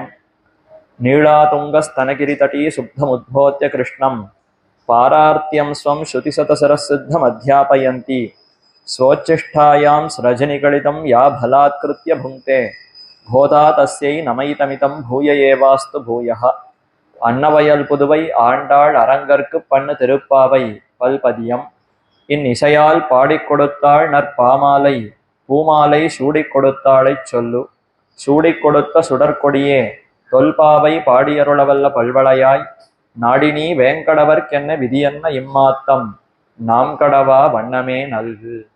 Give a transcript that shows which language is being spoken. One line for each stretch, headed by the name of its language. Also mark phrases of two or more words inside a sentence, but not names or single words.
Sanskrit: नीलातुङ्गस्तनगिरितटी शुद्धमुद्बोध्य कृष्णं पारार्त्यं स्वं श्रुतिशतसरसिद्धमध्यापयन्ती स्वोच्छिष्टायां स्रजनिगलितं या बलात्कृत्य भुङ्क्ते गोदा तस्यै नमयितमितं भूय एवास्तु भूयः।
Tamil: அன்னவயல் புதுவை ஆண்டாள் அரங்கற்கு பண்ணு திருப்பாவை பல்பதியம். இந்நிசையால் பாடிக் கொடுத்தாள் நற்பாமாலை பூமாலை சூடிக் கொடுத்தாளைச் சொல்லு. சூடிக் கொடுத்த சுடற்கொடியே தொல்பாவை பாடியருளவல்ல பல்வளையாய் நாடினீ வேங்கடவர்க்கென்ன விதியன்ன இம்மாத்தம் நாம் கடவா வண்ணமே நல்கு.